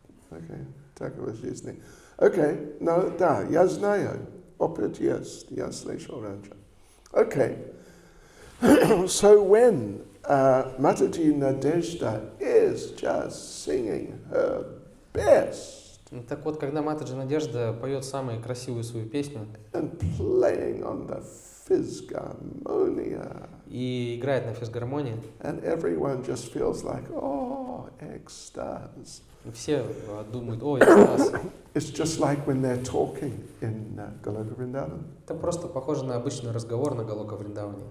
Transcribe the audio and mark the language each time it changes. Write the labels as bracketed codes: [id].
[ru] Okay, так его жизни. Okay, no, да, я знаю. Опыт есть, я слышал раньше. [en] Okay. So when Mataji Nadezhda is just singing her best, [ru] Так вот, когда Матаджи Надежда поет самую красивую свою песню [en] and playing on the fisgarmonia, [ru] и играет на физгармонии, [en] and everyone just feels like, oh, экстаз. [ru] все думают, ой, экстаз. [en] It's just like when they're talking in Goloka Vrindavan. [ru] Это просто похоже на обычный разговор на Галока Вриндаване.